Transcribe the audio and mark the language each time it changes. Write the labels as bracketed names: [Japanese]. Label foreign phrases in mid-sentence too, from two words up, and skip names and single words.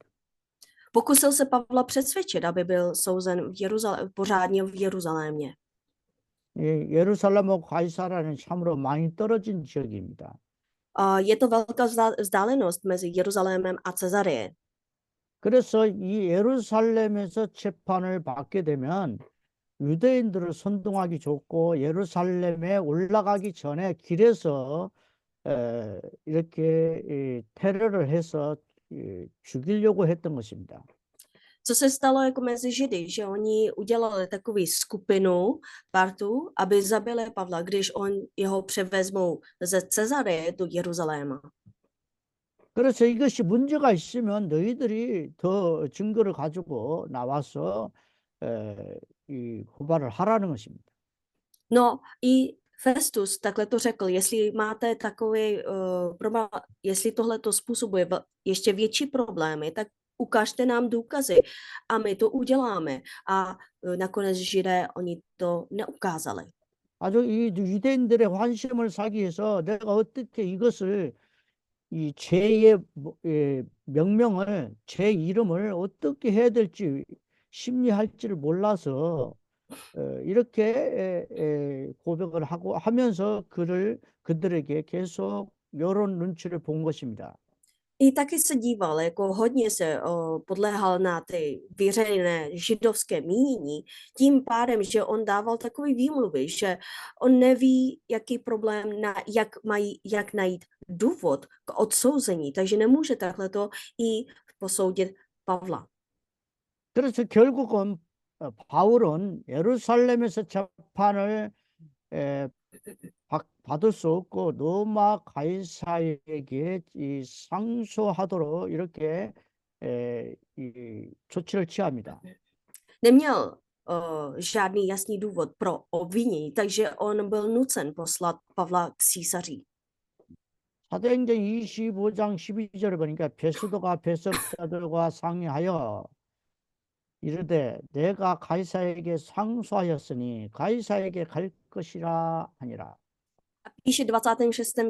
[Czech] Pokusil se Pavla přesvědčit, aby byl souzen pořádně v Jeruzalémě. [Korean] 예루살렘하고 가이사라는 참으로 많이 떨어진 지역입니다. [Czech] Je to velká vzdálenost mezi Jeruzalémem a Cezareje. [Korean] 그래서 이 예루살렘에서 재판을 받게 되면 유대인들을 선동하기 좋고 예루살렘에 올라가기 전에 길에서 이렇게 테러를 해서 죽이려고 했던 것입니다. [Czech] Co se stalo jako mezi Židy, že oni udělali takový skupinu, partu, aby zabili Pavla, když jeho převezmou ze Cezareje do Jeruzaléma. [Korean] 그래서 이것이 문제가 있으면 너희들이 더 증거를 가지고 나와서 이 고발을 하라는 것입니다. [Czech] No i Festus takhle to řekl, jestli máte takový problém, jestli tohle to způsobuje ještě větší problémy, tak ukažte nám důkazy a my to uděláme. A nakonec Židé, oni to neukázali. [Korean] 아주 이 유대인들의 환심을 사기 위해서 내가 어떻게 이것을 이 죄의 명명을 죄 이름을 어떻게 해야 될지 심리할지를 몰라서 이렇게 고백을 하고 하면서 그들에게 계속 이런 눈치를 본 것입니다. [Czech] I taky se díval, jako hodně se podléhal na ty veřejné židovské mínění, tím pádem, že on dával takový výmluvy, že on neví, jaký problém, jak najít důvod k odsouzení, takže nemůže takhle to i posoudit Pavla. [Korean] 그래서 결국은 바울은 예루살렘에서 재판을 받을 수 없고 로마 가이사에게 상소하도록 이렇게 이 조치를 취합니다. [Czech] Neměl žádný jasný důvod pro obvinění, takže on byl nucen poslat Pavla k císaři. [Korean] 사도행전 25장 12절을 보니까 베스도가 배석자들과 상의하여 이르되 내가 가이사에게 상소하였으니 가이사에게 갈 것이라 하니라. [Czech] Píše 26.